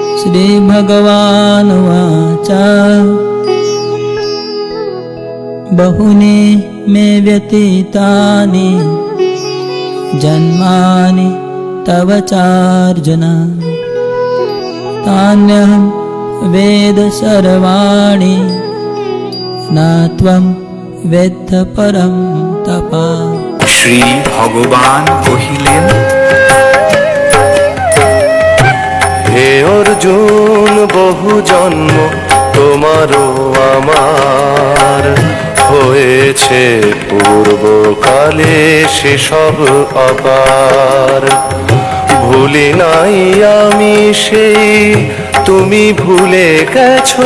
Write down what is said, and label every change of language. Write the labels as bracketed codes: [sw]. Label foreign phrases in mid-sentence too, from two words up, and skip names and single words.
[sa] श्रीभगवानुवाच बहुनि मे व्यतीतानि जन्मानि तव चार्जुन तान्यहं वेद सर्वाणि न त्वं वेत्थ परं तप। [bn] শ্রী ভগবান কহিলেন, হে অর্জুন, বহু জন্ম তোমারও আমার হয়েছে পূর্বকালে, সেসব অপার ভুলি নাই আমি সেই তুমি ভুলে গেছো।